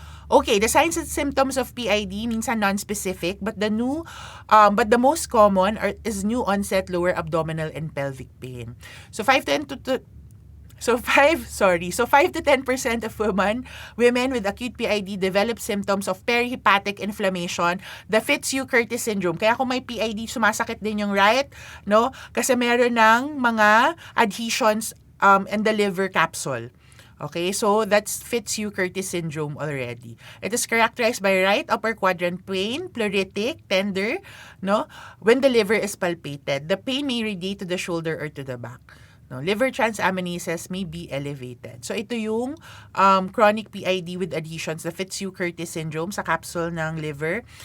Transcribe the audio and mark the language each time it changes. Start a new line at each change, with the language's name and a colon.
English: Okay, the signs and symptoms of PID
Filipino: minsan
English: non-specific, but the most common is new onset lower abdominal and pelvic pain. So 5 to 10% of women with acute PID develop symptoms of perihepatic inflammation, the Fitzhugh-Curtis syndrome.
Filipino: Kaya kung may PID, sumasakit din yung right, no? Kasi meron ng mga
English: adhesions in the liver capsule. Okay, so that's Fitzhugh-Curtis syndrome already. It is characterized by right upper quadrant pain, pleuritic, tender, no? When the liver is palpated, the pain may radiate to the shoulder or to the back. No, liver transaminases may be elevated.
Filipino: So ito yung
English: chronic PID with adhesions, the Fitzhugh-Curtis syndrome
Filipino: sa capsule ng liver.